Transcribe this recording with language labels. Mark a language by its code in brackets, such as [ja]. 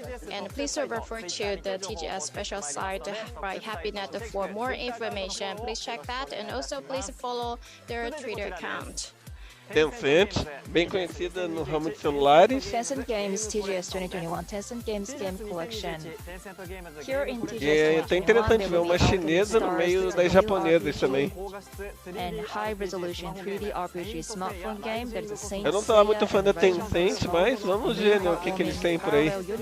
[en] And please refer to the TGS special site by HappyNet for more information. Please check that, and also please follow their Twitter account. [pt] Tencent, bem conhecida no ramo de celulares. [en] Tencent Games TGS 2021, Tencent Games Game Collection. Here in TGS [pt] E é até interessante ver uma chinesa no meio das japonesas também. [en] And high resolution 3D RPG smartphone game that is a Saint [pt] Eu não tava muito fã da Tencent, mas vamos ver, né, o que eles têm por aí.